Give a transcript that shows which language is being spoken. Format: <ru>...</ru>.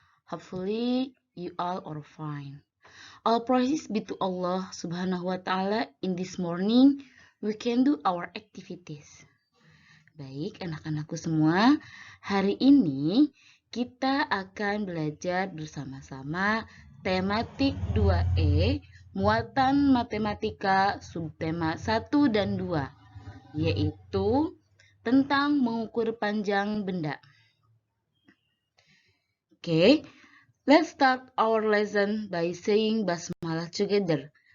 <en>Hopefully you all are fine. All praises be to Allah subhanahu wa ta'ala. In this morning, we can do our activities.</en> <id>Baik, anak-anakku semua, hari ini kita akan belajar bersama-sama tematik 2E, muatan matematika subtema 1 dan 2, yaitu tentang mengukur panjang benda.</id> <en>Okay, let's start our lesson by saying basmalah together.</en>